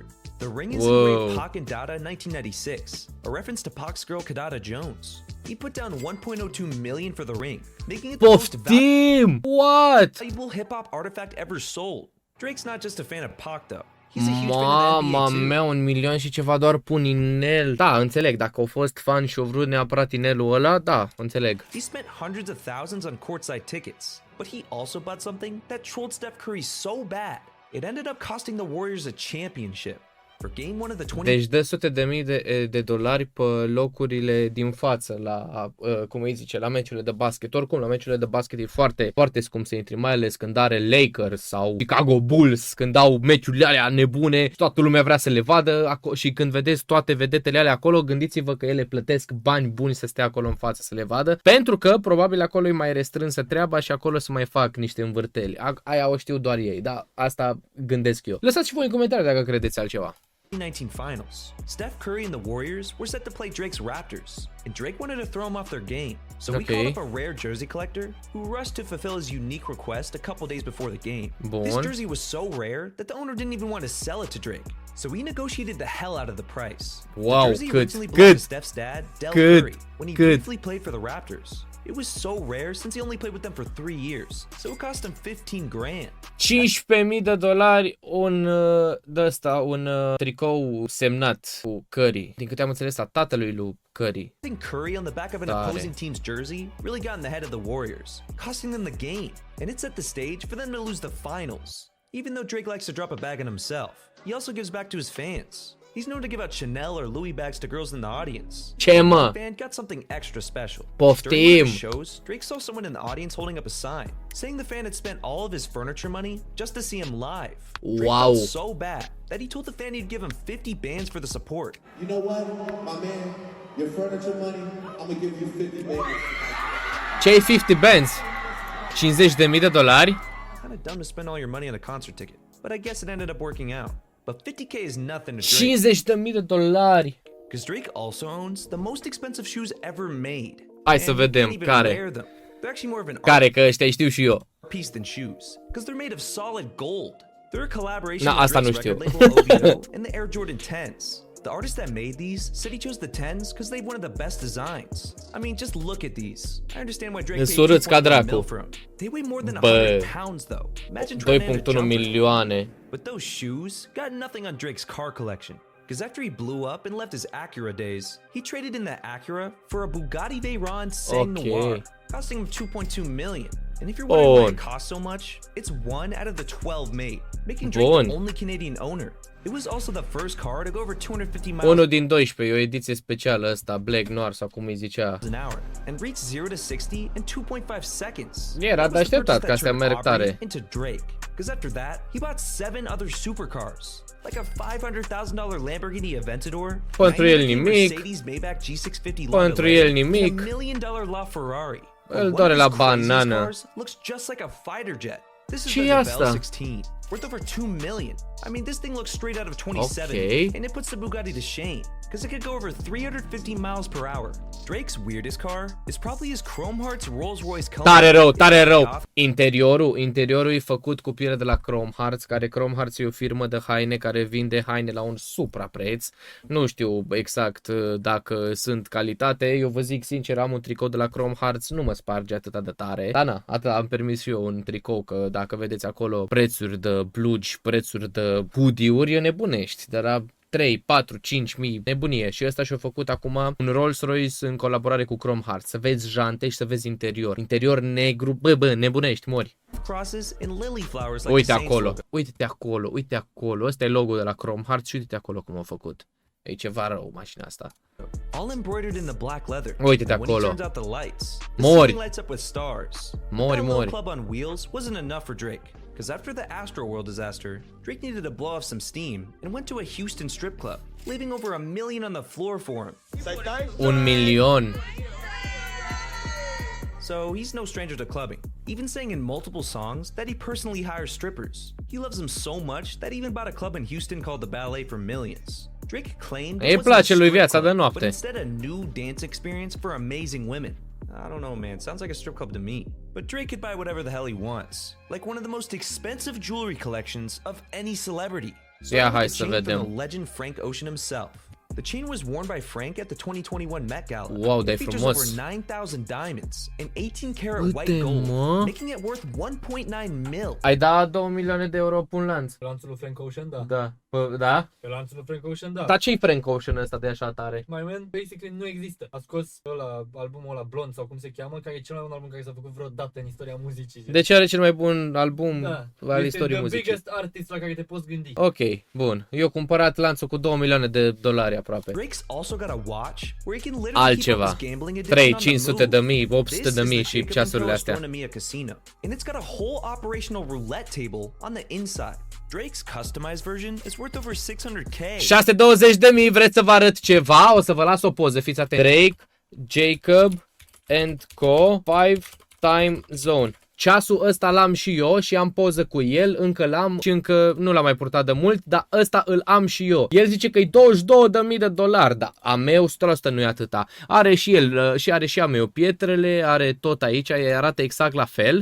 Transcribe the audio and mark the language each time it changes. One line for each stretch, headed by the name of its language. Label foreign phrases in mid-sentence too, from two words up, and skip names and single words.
English: The ring is engraved Pac and Dada in 1996, a reference to Pac's girl Kadada Jones. He put down $1.02 million for the ring, making it the most
Romanian: Poftim! What?
English: valuable hip-hop artifact ever sold. Drake's not just a fan of Pac though. He's a huge fan of the
Romanian: Mama
English: NBA too.
Romanian: mea, 1 milion și ceva doar pun inel. Da, înțeleg, dacă au fost fan și au vrut neapărat inelul ăla, da, înțeleg.
English: He spent hundreds of thousands on courtside tickets, but he also bought something that trolled Steph Curry so bad, it ended up costing the Warriors a championship. For game 1 of the 20
Romanian: Deci dă sute de mii de dolari pe locurile din față la, cum îi zice, la meciurile de basket. Oricum, la meciurile de basket e foarte, foarte scump să intri, mai ales când are Lakers sau Chicago Bulls, când au meciurile alea nebune, toată lumea vrea să le vadă și când vedeți toate vedetele alea acolo, gândiți-vă că ele plătesc bani buni să stea acolo în față să le vadă, pentru că probabil acolo e mai restrânsă treaba și acolo să mai fac niște învârteli. Aia o știu doar ei, da, asta gândesc eu. Lăsați și voi în comentarii dacă credeți altceva.
English: 2019 finals. Steph Curry and the Warriors were set to play Drake's Raptors, and Drake wanted to throw him off their game. So we called up a rare jersey collector who rushed to fulfill his unique request a couple days before the game. This jersey was so rare that the owner didn't even want to sell it to Drake. So we negotiated the hell out of the price. Wow, the jersey originally belonged to Steph's dad, Del Curry, when he briefly played for the Raptors. It was so rare since he only played with them for 3 years, so it cost him 15 grand.
Romanian: 15.000 de dolari un tricou semnat cu Curry. Din câte am înțeles, a tatălui lui Curry.
English: I think Curry on the back of an opposing team's jersey really got in the head of the Warriors, costing them the game, and it set the stage for them to lose the finals. Even though Drake likes to drop a bag on himself, he also gives back to his fans. He's known to give out Chanel or Louis bags to girls in the audience.
Romanian: Ce mă?
English: The fan got something extra special.
Romanian: Poftim!
English: During one of his shows, Drake saw someone in the audience holding up a sign, saying the fan had spent all of his furniture money just to see him live. Drake Wow. felt so bad that he told the fan he'd give him 50 bands for the support. You know what, my man? Your furniture money, I'm gonna give you 50 bands.
Romanian: Ce-ai 50 bands? $50.000?
English: Kind of dumb to spend all your money on a concert ticket, but I guess it ended up working out. But 50K is nothing to Drake. $50.000. Because Drake also owns the most expensive shoes ever made.
Romanian: Hai să
English: And you
Romanian: vedem
English: can't even
Romanian: care.
English: wear them. They're actually more of an
Romanian: Care, că ăștia știu și eu.
English: art piece than shoes, because they're made of solid gold. They're a collaboration
Romanian: Na,
English: with
Romanian: asta nu
English: Drake's
Romanian: știu.
English: record label OVO and the Air Jordan 10s. The artist that made these said he chose the 10s because they have one of the best designs. I mean, just look at these. I understand why Drake paid
Romanian: Însurâți ca
English: 2.1
Romanian: dracu.
English: mil for them. They weigh more than
Romanian: Bă.
English: 100 pounds though. Imagine trying to land a 2.1 jumper.
Romanian: milioane.
English: But those shoes got nothing on Drake's car collection. Because after he blew up and left his Acura days, he traded in that Acura for a Bugatti Veyron Sang Noir, costing him 2.2 million. And if you're wondering why it costs so much, it's one out of the 12 made, making Drake the only Canadian owner. It was also the first car to go over 250 miles
Romanian: 1 din 12, e o ediție specială ăsta, Black Noir sau cum îi zicea.
English: an hour, and reached 0 to 60 in 2.5 seconds.
Romanian: Era
English: That
Romanian: de
English: was the
Romanian: așteptat
English: purchase
Romanian: că
English: that
Romanian: astea
English: turned
Romanian: merg tare.
English: Aubrey into Drake. Because after that, he bought 7 other supercars. Like a $500,000 Lamborghini Aventador,
Romanian: Pentru el
English: 90K
Romanian: nimic.
English: Mercedes Maybach G650
Romanian: Pentru
English: Landaulet,
Romanian: el nimic.
English: and $1 million LaFerrari.
Romanian: Îl doare la banană.
English: Looks just like a fighter jet. This is
Romanian: Ce
English: the
Romanian: e asta?
English: Bell 16, worth over 2 million. I mean, this thing looks straight out of 27, Okay. and it puts the Bugatti to shame, because it could go over 350 miles per hour. Drake's weirdest car is probably his Chrome Hearts Rolls-Royce Cone.
Romanian: Tare rău. Interiorul e făcut cu piele de la Chrome Hearts, care Chrome Hearts e o firmă de haine care vinde haine la un suprapreț. Nu știu exact dacă sunt calitate. Eu vă zic sincer, am un tricou de la Chrome Hearts, nu mă sparge atât de tare. Dar na, atât am permis și eu un tricou, că dacă vedeți acolo prețuri de blugi, prețuri de hoodie-uri, e nebunești. Dar la 3, 4, 5 mii, nebunie. Și ăsta și-a făcut acum un Rolls-Royce în colaborare cu Chrome Hearts. Să vezi jante și să vezi interior. Interior negru, bă, nebunești, mori.
English: Crosses and lily flowers like
Romanian: Uite
English: the Saints
Romanian: acolo,
English: logo.
Romanian: uite acolo. Ăsta e logo de la Chrome Hearts și uite acolo cum a făcut. E ceva rău mașina asta.
English: All embroidered in the black leather.
Romanian: Uite-te
English: And when he
Romanian: acolo.
English: turns out the lights, the
Romanian: Mori.
English: ceiling lights up with stars.
Romanian: Mori,
English: That little
Romanian: mori.
English: club on wheels wasn't enough for Drake, because after the Astroworld disaster, Drake needed to blow off some steam and went to a Houston strip club, leaving over $1 million on the floor for him.
Romanian: 1 milion.
English: So he's no stranger to clubbing, even saying in multiple songs that he personally hires strippers. He loves them so much that he even bought a club in Houston called the Ballet for millions. Drake claimed
Romanian: Îi
English: it wasn't
Romanian: place
English: a
Romanian: lui
English: strip
Romanian: viața
English: club,
Romanian: de noapte.
English: but instead a new dance experience for amazing women. I don't know, man. Sounds like a strip club to me. But Drake could buy whatever the hell he wants, like one of the most expensive jewelry collections of any celebrity.
Romanian: Ia,
English: Starting
Romanian: hai
English: with
Romanian: să
English: the chain
Romanian: vedem.
English: from the legend Frank Ocean himself. The chain was worn by Frank at the 2021 Met Gala. Wow, It
Romanian: de
English: features
Romanian: frumos.
English: over 9,000 diamonds and 18-karat
Romanian: Uite,
English: white gold,
Romanian: mă.
English: making it worth 1.9 mil.
Romanian: Ai da 2 milioane de euro pe un lanț. Pe lanțul lui Frank Ocean, da. Da. Da? Pe lanțul lui Frank Ocean, da. Dar ce-i Frank Ocean ăsta de așa tare?
English: My Man, basically,
Romanian: nu există. A scos albumul ăla Blond sau cum se cheamă, care e cel mai bun album care s-a făcut vreodată în istoria muzicii. Deci are cel mai bun album al Este istoriei
English: the
Romanian: muzicii.
English: biggest artist
Romanian: la care te poți gândi. Ok, bun. Eu am cumpărat lanțul cu 2 milioane de dolari aproape.
English: Drake's also got a watch where he can literally keep up
Romanian: Altceva.
English: his gambling
Romanian: 3,
English: addiction on the
Romanian: 500 de
English: move.
Romanian: mii,
English: This
Romanian: 800
English: is
Romanian: de
English: the
Romanian: mii și
English: Jacob
Romanian: ceasurile
English: and Pearl
Romanian: astea.
English: Astronomia Casino, and it's got a whole operational roulette table on the inside. Drake's customized version is worth over 600K.
Romanian: 620 de mii, vreți să vă arăt ceva? O să vă las o poză, fiți atenți.
English: Drake, Jacob and Co. 5 time zone.
Romanian: Ceasul ăsta l-am și eu și am poză cu el, încă l-am și încă nu l-am mai purtat de mult, dar ăsta îl am și eu. El zice că e 22.000 de dolari, dar a meu 100% nu e atâta. Are și el, și are și a meu pietrele, are tot aici, arată exact la fel.